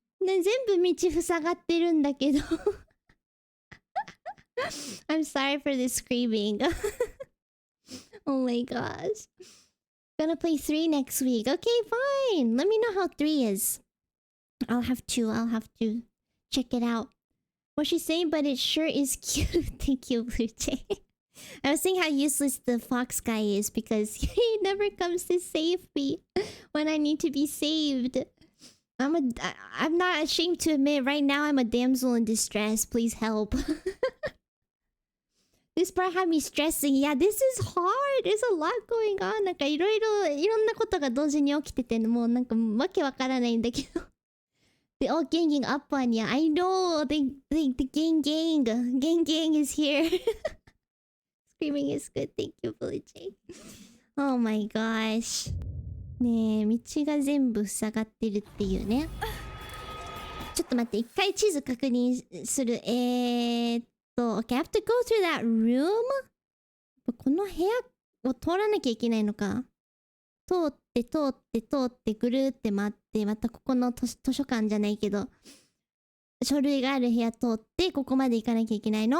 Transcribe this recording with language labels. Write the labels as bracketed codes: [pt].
[ja] ね、全部道塞がってるんだけど。 [en] I'm sorry for this screaming. Oh my gosh. Gonna play 3 next week. Okay, fine. Let me know how 3 is. I'll have to check it out. What she's saying, but it sure is cute. Thank you, Blue Jay. I was saying how useless the fox guy is because he never comes to save me when I need to be saved. I'm not ashamed to admit right now I'm a damsel in distress. Please help. This part had me stressing. Yeah, this is hard. There's a lot going on. [ja] なんかいろんなことが同時に起きてて、もうなんかわけわからないんだけど。 [en] They're all ganging up on ya. I know. The gang is here. Screaming is good. Thank you, Blue Jay. Oh my gosh. [ja] ねえ、道が全部塞がってるっていうね。ちょっと待って、一回地図確認する。 [en] Okay, I have to go through that room? [ja] この部屋を通らなきゃいけないのか。通ってぐるーって回って、またここの図書館じゃないけど、書類がある部屋通って、ここまで行かなきゃいけないの。